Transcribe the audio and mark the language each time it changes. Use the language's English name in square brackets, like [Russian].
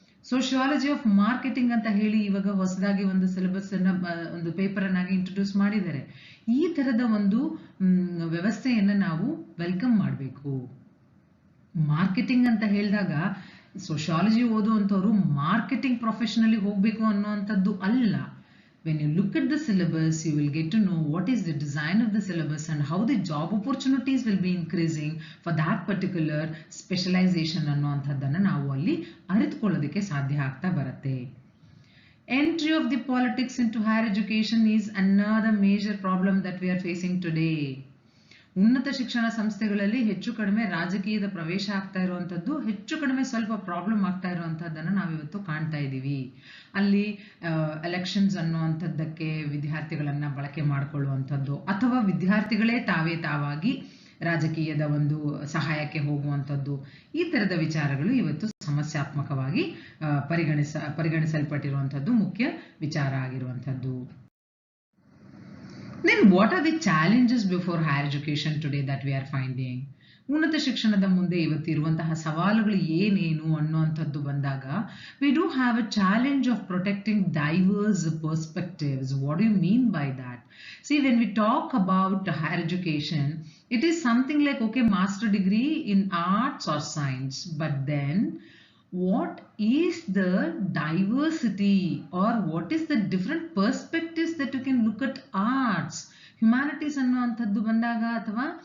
[Kannada] Sociology of marketing ಅಂತ ಹೇಳಿ ಇವಾಗ ಹೊಸದಾಗಿ ಒಂದು ಸಿಲೆಬಸ್ ಅನ್ನ, ಒಂದು ಪೇಪರ್ ಅನ್ನಾಗಿ ಇಂಟ್ರೊಡ್ಯೂಸ್ ಮಾಡಿದ್ದಾರೆ. ಈ ತರದ ಒಂದು ವ್ಯವಸ್ಥೆಯನ್ನ ನಾವು ವೆಲ್ಕಮ್ ಮಾಡಬೇಕು. ಮಾರ್ಕೆಟಿಂಗ್ ಅಂತ ಹೇಳಿದಾಗ ಸೋಶಿಯಾಲಜಿ ಓದುವಂಥವ್ರು ಮಾರ್ಕೆಟಿಂಗ್ ಪ್ರೊಫೆಷನಲ್ಲಿ ಹೋಗಬೇಕು ಅನ್ನುವಂಥದ್ದು ಅಲ್ಲ. [English] When you look at the syllabus, you will get to know what is the design of the syllabus and how the job opportunities will be increasing for that particular specialization [Kannada] ಅನ್ನುವಂಥದ್ದನ್ನು ನಾವು ಅಲ್ಲಿ ಅರಿತುಕೊಳ್ಳೋದಕ್ಕೆ ಸಾಧ್ಯ ಆಗ್ತಾ ಬರುತ್ತೆ. [English] Entry of the politics into higher education is another major problem that we are facing today. [Kannada] ಉನ್ನತ ಶಿಕ್ಷಣ ಸಂಸ್ಥೆಗಳಲ್ಲಿ ಹೆಚ್ಚು ಕಡಿಮೆ ರಾಜಕೀಯದ ಪ್ರವೇಶ ಆಗ್ತಾ ಇರುವಂಥದ್ದು, ಹೆಚ್ಚು ಕಡಿಮೆ ಸ್ವಲ್ಪ ಪ್ರಾಬ್ಲಮ್ ಆಗ್ತಾ ಇರುವಂಥದ್ದನ್ನು ನಾವಿವತ್ತು ಕಾಣ್ತಾ ಇದ್ದೀವಿ. ಅಲ್ಲಿ ಎಲೆಕ್ಷನ್ಸ್ ಅನ್ನುವಂಥದ್ದಕ್ಕೆ ವಿದ್ಯಾರ್ಥಿಗಳನ್ನ ಬಳಕೆ ಮಾಡಿಕೊಳ್ಳುವಂಥದ್ದು, ಅಥವಾ ವಿದ್ಯಾರ್ಥಿಗಳೇ ತಾವಾಗಿ ರಾಜಕೀಯದ ಒಂದು ಸಹಾಯಕ್ಕೆ ಹೋಗುವಂಥದ್ದು, ಈ ತರದ ವಿಚಾರಗಳು ಇವತ್ತು ಸಮಸ್ಯಾತ್ಮಕವಾಗಿ ಪರಿಗಣಿಸಲ್ಪಟ್ಟಿರುವಂಥದ್ದು ಮುಖ್ಯ ವಿಚಾರ ಆಗಿರುವಂಥದ್ದು. [English] Then what are the challenges before higher education today that we are finding? [Kannada] ಉನ್ನತ ಶಿಕ್ಷಣದ ಮುಂದೆ ಇವತ್ತಿರುವಂತಹ ಸವಾಲುಗಳು ಏನೇನು ಅನ್ನುವಂಥದ್ದು ಬಂದಾಗ, [English] we do have a challenge of protecting diverse perspectives. What do you mean by that? See, when we talk about higher education, it is something like, okay, master degree in arts or science, but then what is the diversity or what is the different perspectives that you can look at arts, humanities [Kannada] ಅನ್ನುವಂಥದ್ದು ಬಂದಾಗ, ಅಥವಾ